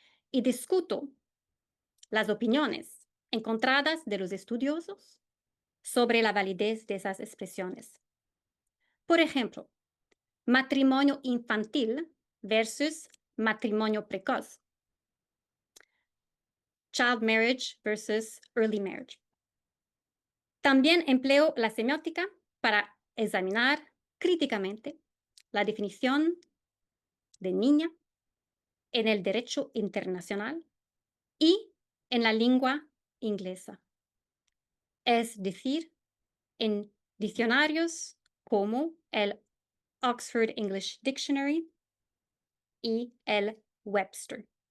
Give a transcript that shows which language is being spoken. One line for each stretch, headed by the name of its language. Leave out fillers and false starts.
Spanish: Y discuto las opiniones encontradas de los estudiosos sobre la validez de esas expresiones. Por ejemplo, matrimonio infantil versus matrimonio precoz.
English: Child marriage versus early marriage.
Spanish: También empleo la semiótica para examinar críticamente la definición de niña en el derecho internacional y en la lengua inglesa, es decir, en diccionarios como el Oxford English Dictionary y el Webster.